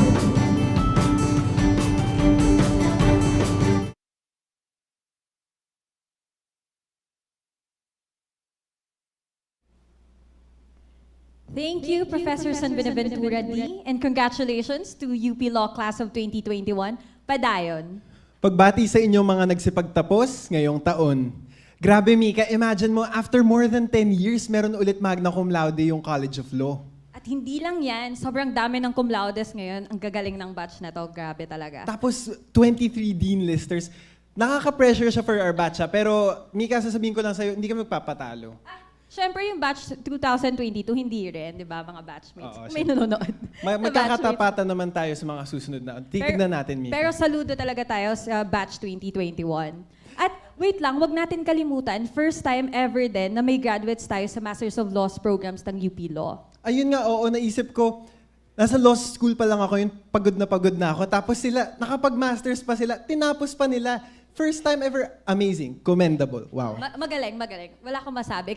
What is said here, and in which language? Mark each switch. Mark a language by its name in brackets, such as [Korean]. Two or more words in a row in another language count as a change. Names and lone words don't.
[English] Thank you, Professor San Benaventura D, and congratulations to UP Law Class of 2021. [Filipino] Padayon. Pagbati sa inyong mga nagsipagtapos ngayong taon. Grabe, Mika, imagine mo, [English] after more than 10 years, [Filipino] meron ulit [Latin] magna cum laude [Filipino] yung College of Law. At hindi lang yan, sobrang dami ng [Latin] cum laudes [Filipino] ngayon. Ang gagaling ng batch na to, grabe talaga. Tapos, 23 [English] Dean Listers. [Filipino] Nakaka-pressure siya [English] for our batch, [Filipino] pero Mika, sasabihin ko lang sa'yo, hindi ka magpapatalo. Siyempre yung batch 2022, hindi rin, di ba, mga batchmates? Oo, May nanonood. Magkakatapatan naman tayo sa mga susunod na. Titignan natin, Mika. Pero saludo talaga tayo sa batch 2021. At wait lang, wag natin kalimutan, [English] first time ever [Filipino] din na may graduates tayo sa [English] Masters of Laws programs [Filipino] ng UP Law. Ayun nga, oo, naisip ko, nasa [English] law school [Filipino] pa lang ako, yung pagod na ako. Tapos sila, nakapag-masters pa sila, tinapos pa nila. [English] First time ever, amazing, commendable, wow. [Filipino] Magaling. Wala akong masabi.